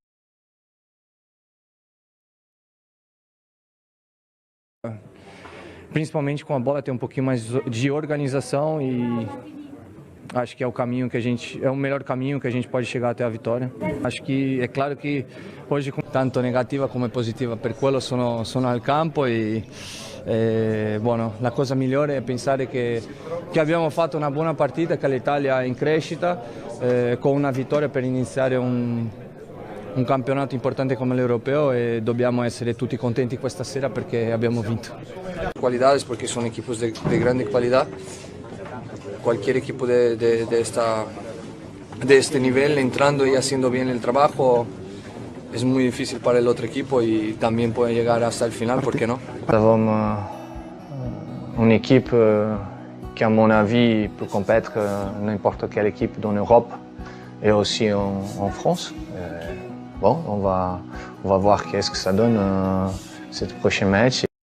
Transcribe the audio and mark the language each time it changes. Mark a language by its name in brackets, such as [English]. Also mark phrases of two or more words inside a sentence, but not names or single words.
[Portuguese] Principalmente com a bola ter um pouquinho mais de organização, e acho que é o caminho que é o melhor caminho que a gente pode chegar até a vitória. Acho que é claro que hoje tanto negativa [Italian] come positiva per quello sono al campo e bueno, la cosa migliore è pensare che abbiamo fatto una buona partita, che l'Italia è in crescita con una vittoria per iniziare un campionato importante come l'Europeo, e dobbiamo essere tutti contenti questa sera perché abbiamo vinto. [Spanish] Cualidades, porque son equipos de grande calidad. Cualquier equipo de este nivel entrando y haciendo bien el trabajo es muy difícil para el otro equipo y también puede llegar hasta el final, ¿por qué no? [French] Nous avons une équipe qui, à mon avis, peut combattre n'importe quelle équipe dans l'Europe et aussi en France. Bon, on va voir qu'est-ce que ça donne cette prochaine match.